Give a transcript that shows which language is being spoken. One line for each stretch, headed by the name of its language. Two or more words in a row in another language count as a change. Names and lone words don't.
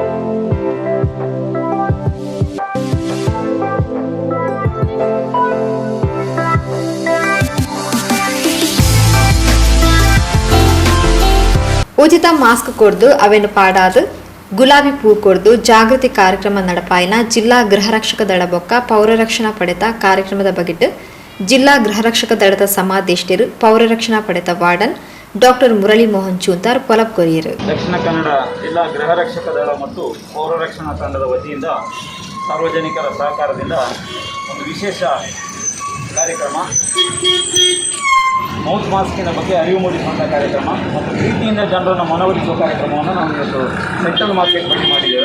Tulu: ಉಚಿತ ಮಾಸ್ಕ್ ಕೊಡ್ದು ಅವೆನು ಪಾಡಾದು ಗುಲಾಬಿ ಪೂ ಕೊಡ್ದು ಜಾಗೃತಿ ಕಾರ್ಯಕ್ರಮ ನಡಪಾಯಿನ ಜಿಲ್ಲಾ ಗೃಹರಕ್ಷಕ ದಳ ಬೊಕ್ಕ ಪೌರ ರಕ್ಷಣಾ ಪಡೆತ ಕಾರ್ಯಕ್ರಮದ ಬಗೆಟ್ ಜಿಲ್ಲಾ ಗೃಹರಕ್ಷಕ ದಳದ ಸಮಾದೇಷ್ಟರು ಪೌರ ರಕ್ಷಣಾ ಪಡೆತ ವಾರ್ಡನ್ ಡಾಕ್ಟರ್ ಮುರಳಿ ಮೋಹನ್ ಚೂಂತಾರ್ ಪೊಲಪ್ ಕೊರಿಯರು.
Kannada: ದಕ್ಷಿಣ ಕನ್ನಡ ಜಿಲ್ಲಾ ಗೃಹರಕ್ಷಕ ದಳ ಮತ್ತು ಪೌರ ರಕ್ಷಣಾ ತಂಡದ ವತಿಯಿಂದ ಸಾರ್ವಜನಿಕರ ಸಹಕಾರದಿಂದ ಒಂದು ವಿಶೇಷ ಕಾರ್ಯಕ್ರಮ
English: mouth mask
Kannada: ಬಗ್ಗೆ ಅರಿವು ಮೂಡಿಸುವಂಥ ಕಾರ್ಯಕ್ರಮ ಮತ್ತು ಪ್ರೀತಿಯಿಂದ ಜನರನ್ನು ಮನವೊಲಿಸುವ ಕಾರ್ಯಕ್ರಮವನ್ನು ನಾವು ಇವತ್ತು ಸೆಂಟ್ರಲ್ ಮಾರ್ಕೆಟ್ ಬಳಿ ಮಾಡಿದ್ದೇವೆ.